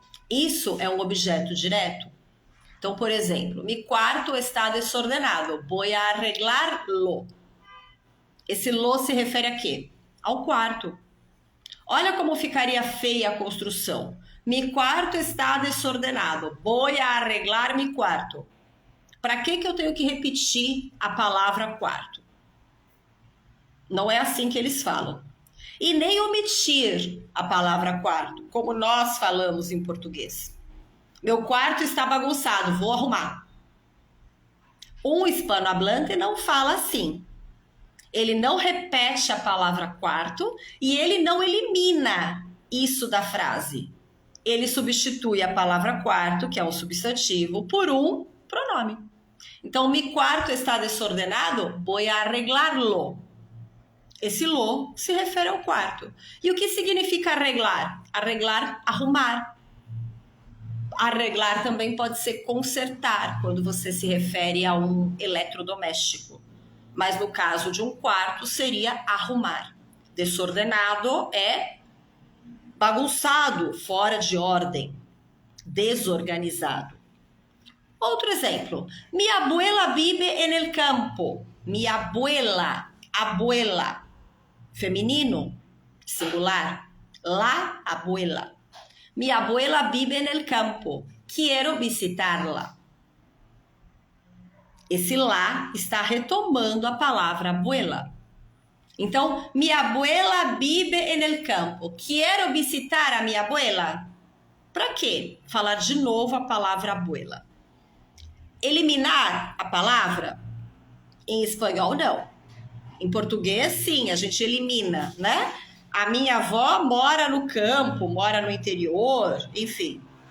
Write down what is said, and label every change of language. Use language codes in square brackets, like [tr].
[pt] Isso é um objeto direto. Então, por exemplo, [es] mi quarto está desordenado. Voy a arreglarlo. [pt] Esse lo se refere a quê? Ao quarto. Olha como ficaria feia a construção. [es] Mi quarto está desordenado. Voy a arreglar mi quarto. [pt] Para que eu tenho que repetir a palavra quarto? Não é assim que eles falam. E nem omitir a palavra quarto, como nós falamos em português. Meu quarto está bagunçado, vou arrumar. Um hispanohablante não fala assim. Ele não repete a palavra quarto e ele não elimina isso da frase. Ele substitui a palavra quarto, que é um substantivo, por um pronome. [es] Então, mi quarto está desordenado, voy a arreglarlo. [pt] Esse lo se refere ao quarto. E o que significa arreglar? Arreglar, arrumar. Arreglar também pode ser consertar, quando você se refere a um eletrodoméstico. Mas no caso de um quarto, seria arrumar. Desordenado é bagunçado, fora de ordem, desorganizado. Outro exemplo. [es] Mi abuela vive en el campo. Mi abuela, abuela, [pt] feminino, singular. [es] La abuela. Mi abuela vive en el campo. Quiero visitarla. [pt] Esse lá está retomando a palavra abuela. [es] Então, mi abuela vive en el campo. Quiero visitar a mi abuela. [pt] Para quê? Falar de novo a palavra abuela. Eliminar a palavra? Em espanhol, não. Em português, sim, a gente elimina, né? A minha avó mora no campo, mora no interior, enfim.